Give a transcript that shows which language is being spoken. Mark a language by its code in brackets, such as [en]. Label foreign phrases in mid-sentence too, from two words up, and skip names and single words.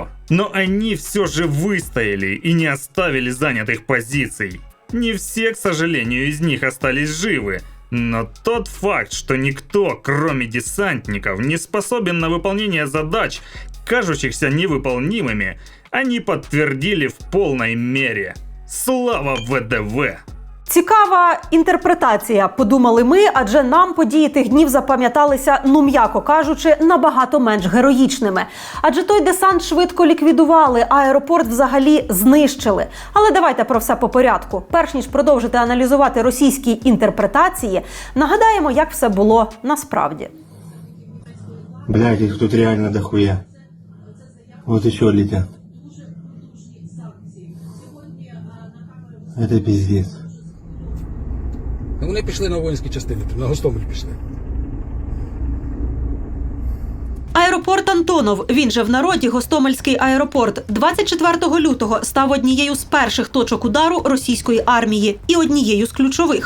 [ru] Но они все же выстояли и не оставили занятых позиций. Не все, к сожалению, из них остались живы. Но тот факт, что никто, кроме десантников, не способен на выполнение задач, кажущихся невыполнимыми, они подтвердили в полной мере. Слава ВДВ! [uk] Цікава інтерпретація, подумали ми, адже нам події тих днів запам'яталися, ну м'яко кажучи, набагато менш героїчними. Адже той десант швидко ліквідували, а аеропорт взагалі знищили. Але давайте про все по порядку. Перш ніж продовжити аналізувати російські інтерпретації, нагадаємо, як все було насправді. [ru] Блядь, их тут реально дохуя. Вот еще летят. Это пиздец. [uk] Вони пішли на воїнські частини, на Гостомель пішли. Аеропорт Антонов, він же в народі Гостомельський аеропорт, 24 лютого став однією з перших точок удару російської армії і однією з ключових.